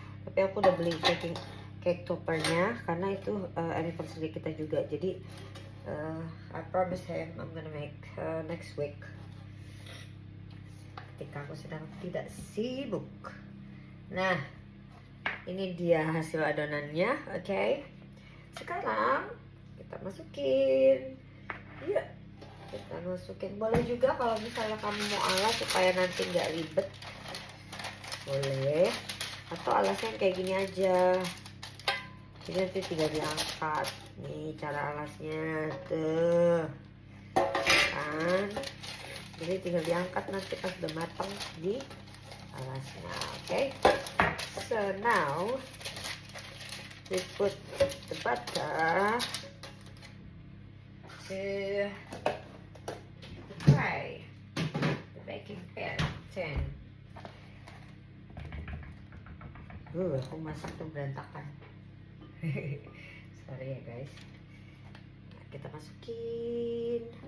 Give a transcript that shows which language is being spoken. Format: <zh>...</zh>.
<id>Tapi aku udah beli cake toppernya karena itu anniversary kita juga.</id> <en>Jadi I promise him I'm gonna make next week.</en> <id>Ketika aku sedang tidak sibuk. Nah, ini dia hasil adonannya, oke. Sekarang kita masukin. Yuk, kita masukin. Boleh juga kalau misalnya kamu mau alas supaya nanti nggak ribet, boleh. Atau alasnya kayak gini aja. Jadi nanti tinggal diangkat. Nih cara alasnya tuh, kan? Jadi tinggal diangkat nanti pas udah matang di alasnya, oke?</id> <en>So now we put the butter to fry the baking pan.</en> <id>Aku masak tuh berantakan. Sorry ya guys. Nah, kita masukin.</id>